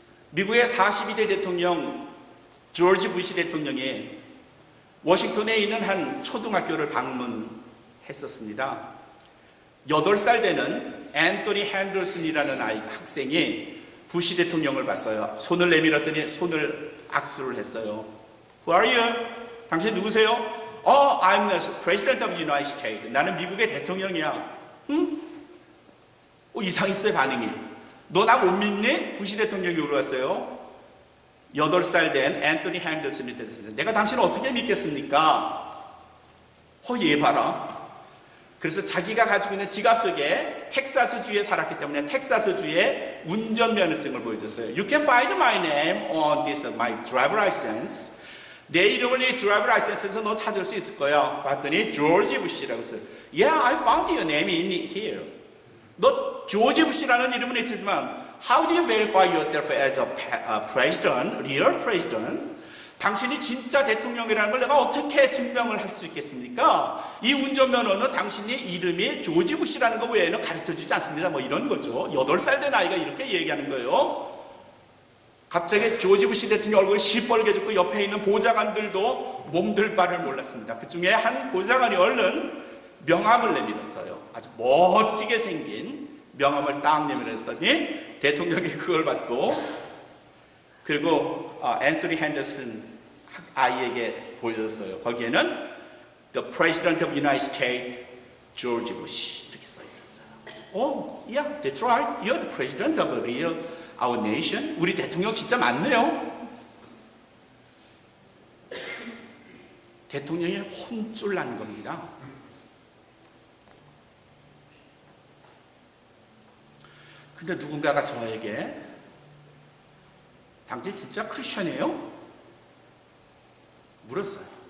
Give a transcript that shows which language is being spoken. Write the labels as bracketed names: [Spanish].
[Korean] 미국의 42대 대통령 조지 부시 대통령이 워싱턴에 있는 한 초등학교를 방문했었습니다. 8살 되는 앤토니 핸더슨이라는 학생이 부시 대통령을 봤어요. 손을 내밀었더니 손을 악수를 했어요. [English] Who are you? [Korean] 당신 누구세요? [English] I'm the President of the United States. [Korean] 나는 미국의 대통령이야. 응? 이상했어요, 반응이. 너 나 못 믿니? 부시 대통령이 물어봤어요. 8살 된 앤토니 핸더슨이 됐습니다. 내가 당신을 어떻게 믿겠습니까? 얘 봐라. 그래서 자기가 가지고 있는 지갑 속에 텍사스주에 살았기 때문에 텍사스주의 운전면허증을 보여줬어요. [English] You can find my name on this my driver license. [Korean] 내 이름을 이 드라이버 라이센스에서 너 찾을 수 있을 거야. 봤더니 조지 부시라고 써요. [English] Yeah, I found your name in here. [Korean] 너 조지 부시라는 이름은 있지만 [English] How do you verify yourself as a president, real president? [Korean] 당신이 진짜 대통령이라는 걸 내가 어떻게 증명을 할 수 있겠습니까? 이 운전면허는 당신이 이름이 조지 부시라는 거 외에는 가르쳐주지 않습니다. 뭐 이런 거죠. 8살 된 아이가 이렇게 얘기하는 거예요. 갑자기 조지 부시 대통령 얼굴이 시뻘게 졌고 옆에 있는 보좌관들도 몸들 바를 몰랐습니다. 그 중에 한 보좌관이 얼른 명함을 내밀었어요. 아주 멋지게 생긴 명함을 딱 내밀었더니 대통령이 그걸 받고 그리고 앤서니 핸더슨 아이에게 보여줬어요. 거기에는 [English] The President of the United States, George Bush [Korean] 이렇게 써 있었어요. [English] Yeah, that's right. You're the President of our nation. [Korean] 우리 대통령 진짜 맞네요. 대통령이 혼쭐 난 겁니다. 근데 누군가가 저에게 당신 진짜 크리스천이에요? 물었어요.